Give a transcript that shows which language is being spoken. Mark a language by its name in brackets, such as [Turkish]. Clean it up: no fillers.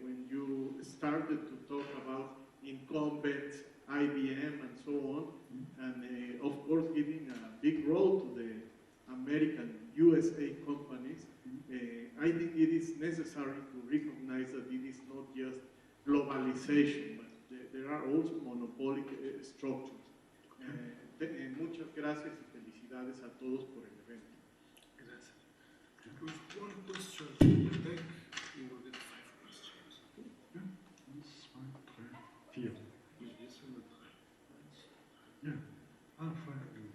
[English] you started to talk about incumbents, IBM, and so on, and of course giving a big role to the American USA companies, I think it is necessary to recognize that it is not just globalization, but there are also monopolic structures. [Spanish] Muchas gracias y felicidades a todos por el evento. Gracias. [English] With one question to the deck, you will get 5 questions. [German] Ja, 1, 2, 3, 4. [English] Yes, and the 3. [German] Ja. Ah, 5.